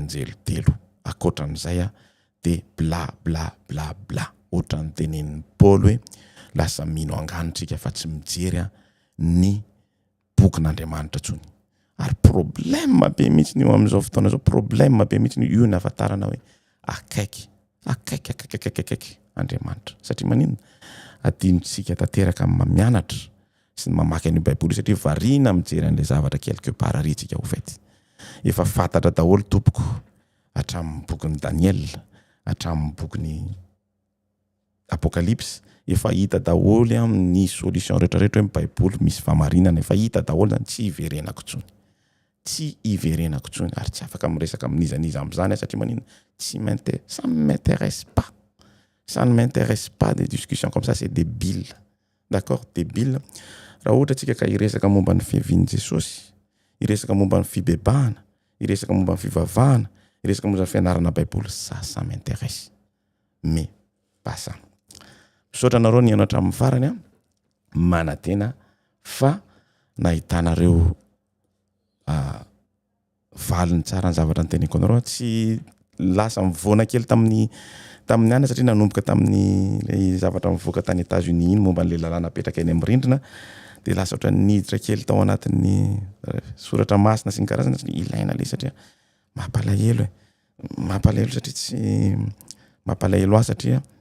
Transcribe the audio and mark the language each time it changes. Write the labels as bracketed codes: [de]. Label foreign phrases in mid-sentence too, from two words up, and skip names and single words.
[mg] anjely telo akoatran'izay de bla bla bla bla ohatran'ny tenenin'ny Paul hoe lasa mino anganitsika fa tsy mijery ny bokin'Andriamanitra tsony ary problème be mihitsy io amin'izao fotoana zao problème be mihitsy io ny ahafantarana hoe akaiky Andriamanitra satria manino adinontsika tanteraka mianatra sy mamaky an'io baiboly satria variana mijery an'ilay zavatra [fr] quelque part [mg] ary tsika ho fait efa fantatra daholo tompoko hatramin'ny bokin'ny Daniel hatramin'ny bokin'ny Apocalypse efa hita daholo amin'ny solution rehetrarehetra hoe baiboly misy famarinana efa hita daholo zany tsy iverenako tsony ary tsy afaka miresaka amin'izaniza amin'izany satria manino tsy [fr] ça ne m'intéresse pas des discussions comme ça, c'est débile. D'accord? Débile. [mg] Raha ohatra tsika ka iresaka momba ny fiavian'i Jesosy, iresaka momba ny fibebahana, iresaka momba ny fivavahana, iresaka momba ny fianarana baiboly, [fr] ça m'intéresse. Mais pas ça. [mg] Misaotra nareo nianatra amin'ny farany manantena fa nahitanareo valiny tsara ny zavatra nyteneko anareo tsy lasa mivoana kely tamin'ny ana satria nanomboka tamin'ny le zavatra mivoaka tany États-Unis iny momba n'le lalàna apetraka eny amin'ny rindrina de lasa ohatra niditra kely tao anatin'ny soratra masina sy ny karazana ilaina le satria mampalahelo satria tsy mampalahelo satria